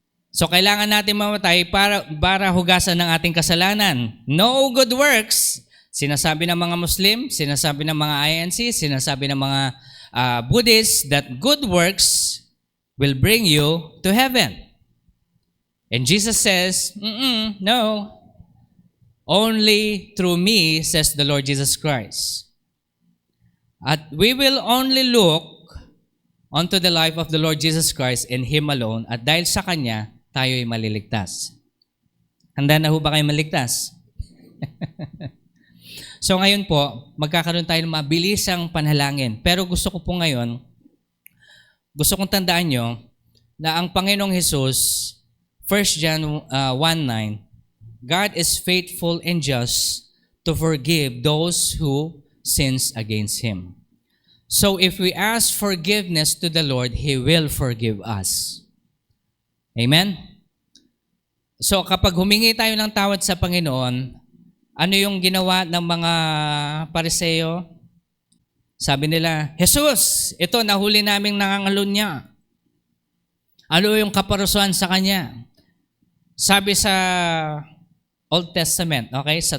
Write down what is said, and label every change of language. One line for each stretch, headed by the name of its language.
Filipino: So kailangan natin mamatay para hugasan ng ating kasalanan.
English: No good works.
Filipino: Sinasabi ng mga Muslim, sinasabi ng mga INC, sinasabi ng mga Buddhists
English: that good works will bring you to heaven. And Jesus says, no. Only through me, says the Lord Jesus Christ. At we will only look onto the life of the Lord Jesus Christ and Him alone,
Filipino: at dahil sa Kanya, tayo ay maliligtas. Handa na ho ba kayo maligtas? So ngayon po, magkakaroon tayo ng mabilisang panalangin. Pero gusto ko po ngayon, gusto kong tandaan nyo na ang Panginoong Hesus, 1 John 1:9,
English: God is faithful and just to forgive those who sins against Him. So if we ask forgiveness to the Lord, He will forgive us. Amen?
Filipino: So kapag humingi tayo ng tawad sa Panginoon, ano yung ginawa ng mga Pariseo? Sabi nila, Jesus, ito nahuli naming nangangalun niya. Ano yung kaparusahan sa kanya? Sabi sa Old Testament, okay?